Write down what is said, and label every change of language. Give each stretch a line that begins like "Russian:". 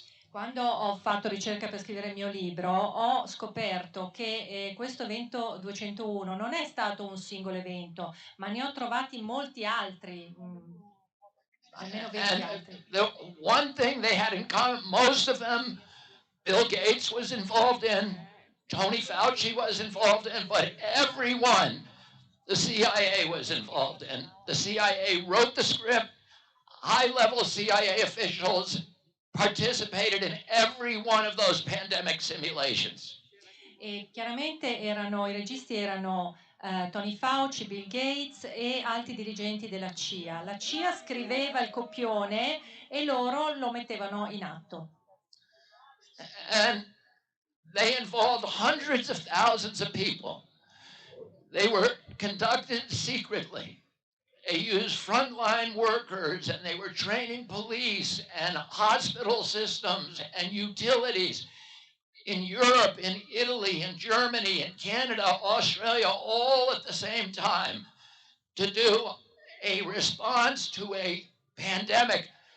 Italian: Quando ho fatto ricerca per scrivere il mio libro, ho scoperto che questo evento 201 non è stato un singolo evento, ma ne ho trovati molti altri, almeno 20 altri.
English: The one thing they had in common, most of them, Bill Gates was involved in, Tony Fauci was involved in, but everyone the CIA was involved in. The CIA wrote the script, high-level CIA officials participated in every one of those pandemic simulations.
Italian: E chiaramente i registi erano Tony Fauci, Bill Gates e altri dirigenti della CIA. La CIA scriveva il copione e loro lo mettevano in atto.
English: And they involved hundreds of thousands of people. They were conducted secretly. They used frontline workers, and they were training police and hospital systems and utilities in Europe, in Italy, in Germany, in Canada, Australia, all at the same time to do a response to a pandemic.